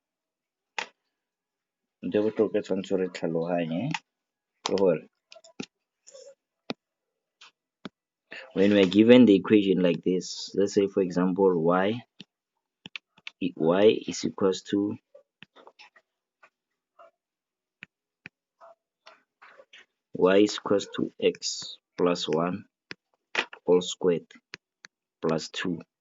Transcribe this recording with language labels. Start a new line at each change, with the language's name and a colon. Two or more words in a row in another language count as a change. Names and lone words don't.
Tswana: Ntho e botlhokwa e tshwanetse re tlhaloganye ke gore
English: when we are given the equation like this, let's say for example y is equals to x plus 1 whole squared plus 2.